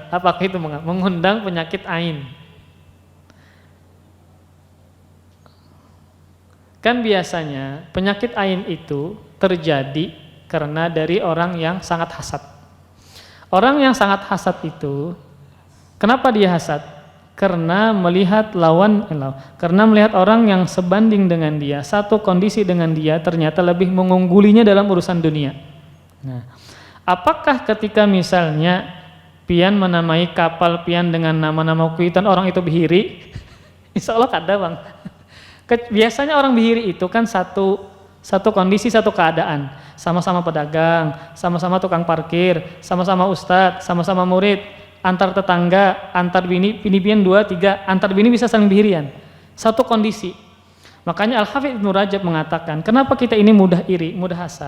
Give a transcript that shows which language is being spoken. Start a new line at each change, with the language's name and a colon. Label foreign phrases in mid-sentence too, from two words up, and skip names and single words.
Indonesian: Apakah itu mengundang penyakit ain? Kan biasanya penyakit ain itu terjadi karena dari orang yang sangat hasad. Orang yang sangat hasad itu, kenapa dia hasad? Karena melihat karena melihat orang yang sebanding dengan dia, satu kondisi dengan dia, ternyata lebih mengunggulinya dalam urusan dunia.
Banjar: Nah, apakah ketika misalnya pian menamai kapal pian dengan nama-nama kuitan orang itu bihiri?
Arabic: Insya Allah
Banjar: kada bang. Biasanya orang bihiri itu kan satu kondisi, satu keadaan, sama-sama pedagang, sama-sama tukang parkir, sama-sama ustadz, sama-sama murid. Antar tetangga, antar bini pian 2, 3, antar bini bisa saling bihirian. Satu kondisi.
Indonesian: Makanya Al-Hafidz Ibnu Rajab mengatakan, kenapa kita ini mudah iri, mudah hasad?